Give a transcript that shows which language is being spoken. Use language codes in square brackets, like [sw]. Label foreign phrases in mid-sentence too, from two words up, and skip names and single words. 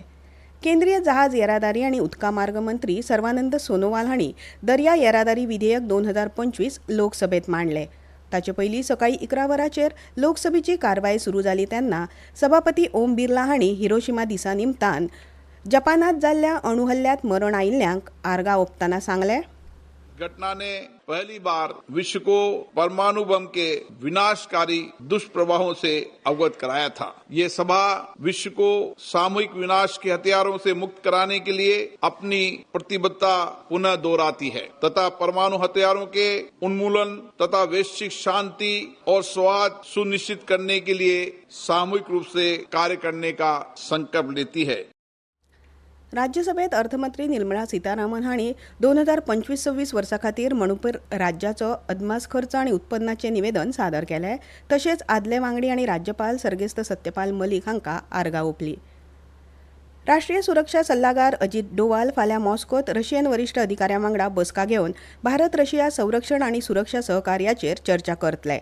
[kok] केंद्रीय जहाज येरादारी आनी उदका मार्ग मंत्री सर्वानंद सोनोवाल हांणी दर्या येरादारी विधेयक 2025 लोकसभेत मांडलें. ताचे पयलीं सकाळीं 11 वरांचेर लोकसभेची कारवाय सुरू जाली तेन्ना सभापती ओम बिर्ला हांणी हिरोशिमा दिसा निमतान जपानांत जाल्ल्या अणु हल्ल्यांत मरण आयिल्ल्यांक आर्गां ओंपतना सांगलें. [hi] घटना ने पहली बार विश्व को परमाणु बम के विनाशकारी दुष्प्रभावों से अवगत कराया था. ये सभा विश्व को सामूहिक विनाश के हथियारों से मुक्त कराने के लिए अपनी प्रतिबद्धता पुनः दोहराती है तथा परमाणु हथियारों के उन्मूलन तथा वैश्विक शांति और सौहार्द सुनिश्चित करने के लिए सामूहिक रूप से कार्य करने का संकल्प लेती है. [kok] राज्यसभेत अर्थमंत्री निर्मला सीतारामन हांणी 2025-26 वर्सा खातीर मणिपूर राज्याचो अदमास खर्च आनी उत्पन्नाचें निवेदन सादर केलें. तशेंच आदले वांगडी आनी राज्यपाल सर्गेस्त सत्यपाल मलीक हांकां आर्गां ओंपलीं. राष्ट्रीय सुरक्षा सल्लागार अजित डोवाल फाल्यां मॉस्कोत रशियन वरिश्ठ अधिकाऱ्यां वांगडा बसका घेवन भारत रशिया संरक्षण आनी सुरक्षा सहकार्याचेर चर्चा करतले.